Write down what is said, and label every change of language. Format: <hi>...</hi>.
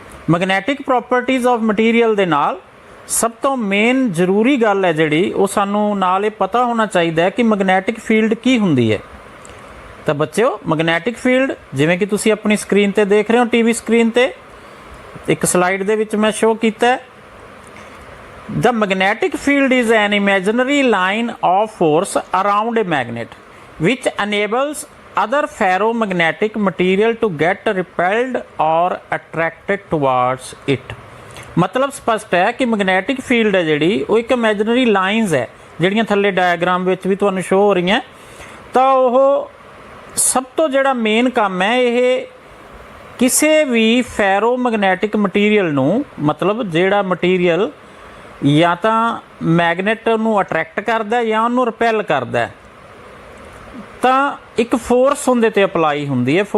<pa>Magnetic properties of material ਦੇ ਨਾਲ ਸਭ ਤੋਂ ਮੇਨ ਜ਼ਰੂਰੀ ਗੱਲ ਹੈ ਜਿਹੜੀ, ਉਹ ਸਾਨੂੰ ਨਾਲ ਇਹ ਪਤਾ ਹੋਣਾ ਚਾਹੀਦਾ ਹੈ ਕਿ ਮੈਗਨੈਟਿਕ ਫੀਲਡ ਕੀ ਹੁੰਦੀ ਹੈ। ਤਾਂ ਬੱਚਿਓ, ਮੈਗਨੈਟਿਕ ਫੀਲਡ ਜਿਵੇਂ ਕਿ ਤੁਸੀਂ ਆਪਣੀ ਸਕਰੀਨ ਤੇ ਦੇਖ ਰਹੇ ਹੋ, ਟੀਵੀ ਸਕਰੀਨ ਤੇ ਇੱਕ ਸਲਾਈਡ ਦੇ ਵਿੱਚ ਮੈਂ ਸ਼ੋ ਕੀਤਾ ਹੈ।</pa> <en>The magnetic field is an imaginary line of force around a magnet which enables other ferromagnetic material to get repelled or attracted towards it।</en> <pa>ਮਤਲਬ ਸਪਸ਼ਟ ਹੈ ਕਿ ਮੈਗਨੈਟਿਕ ਫੀਲਡ ਹੈ ਜਿਹੜੀ, ਉਹ ਇੱਕ ਇਮੈਜਨਰੀ ਲਾਈਨਸ ਹੈ ਜਿਹੜੀਆਂ ਥੱਲੇ ਡਾਇਗਰਾਮ ਵਿੱਚ ਵੀ ਤੁਹਾਨੂੰ ਸ਼ੋ ਹੋ ਰਹੀਆਂ। ਤਾਂ ਉਹ ਸਭ ਤੋਂ ਜਿਹੜਾ ਮੇਨ ਕੰਮ ਹੈ, ਇਹ ਕਿਸੇ ਵੀ ਫੈਰੋਮੈਗਨੈਟਿਕ ਮਟੀਰੀਅਲ ਨੂੰ, ਮਤਲਬ ਜਿਹੜਾ ਮਟੀਰੀਅਲ ਜਾਂ ਤਾਂ ਮੈਗਨੇਟ ਨੂੰ ਅਟਰੈਕਟ ਕਰਦਾ ਜਾਂ ਉਹਨੂੰ ਰਿਪੈਲ ਕਰਦਾ, ਤਾਂ ਇੱਕ ਫੋਰਸ ਉਹਦੇ 'ਤੇ ਅਪਲਾਈ ਹੁੰਦੀ ਹੈ।</pa>